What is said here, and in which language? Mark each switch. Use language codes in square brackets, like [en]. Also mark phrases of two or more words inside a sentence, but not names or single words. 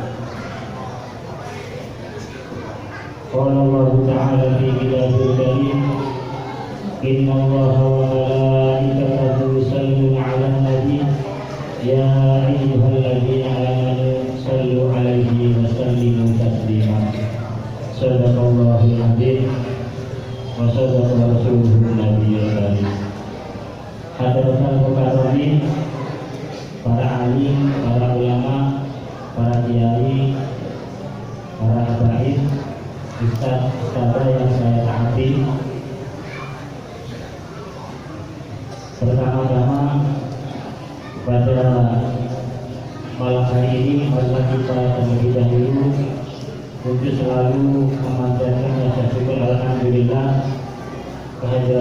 [ar] قال الله تعالى في كتابه الكريم: إن الله وملائكته يصلون على النبي يا أيها الذين آمنوا صلوا عليه وسلموا تسليما. صدق الله العظيم وصدق رسوله النبي الكريم. حاضرين مكرمين, [id] para alim, para ulama, para kiai, para habaib, ustaz-ustazah yang saya taati. Pertama-tama pada malam hari ini marilah kita terlebih dahulu untuk selalu memanjatkan rasa syukur alhamdulillah kehadirat